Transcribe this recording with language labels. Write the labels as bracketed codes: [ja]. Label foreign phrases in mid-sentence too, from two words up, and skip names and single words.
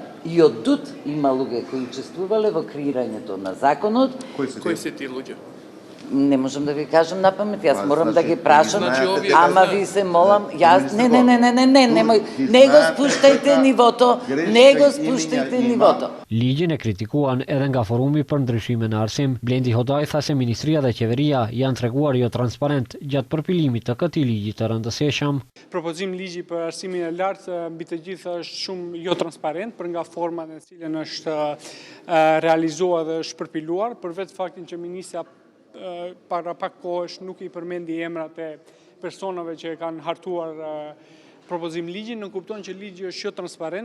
[mk] И од тут има луѓе кои учествувале во креирањето на законот. Кои се ти луѓе? Не можам да ви кажам на памет, јас морам да ги прашам, ама ви се молам, јас, не, немој, не го спуштајте нивото, не го спуштајте нивото. [sq] Ligjin e kritikuan edhe nga Forumi për Ndryshime në Arsim. Blendi Hodaj tha se Ministria dhe Qeveria janë treguar jo transparent gjatë përpilimit të këtij ligji të rëndësishëm. Propozim ligji për arsimin e lartë mbi të gjithë është shumë jo transparent për nga forma në cilën është realizuar dhe është përpiluar, për vetë faktin që ministra para pak kohësh nuk i përmendi emrat e personave që kanë hartuar propozim ligjin, në kupton që ligji është jo transparent.